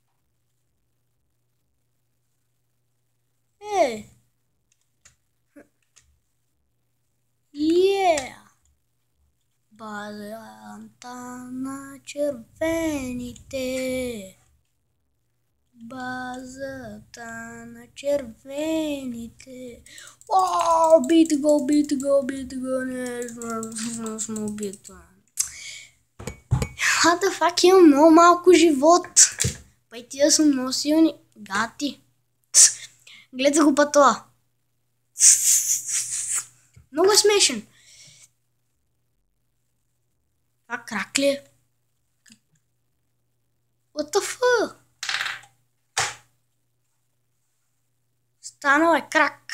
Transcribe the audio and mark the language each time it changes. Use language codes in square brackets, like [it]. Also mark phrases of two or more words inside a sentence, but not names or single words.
[bg] Базата на червените. Базата на червените. Бити го, не сме убита. [en] What the fuck, [bg] имам много малко живот. Па и тия са много силни. Гати. Гледай го па това. Много е смешен. Това крак ли е? [en] What the fuck? [bg] Станал е крак.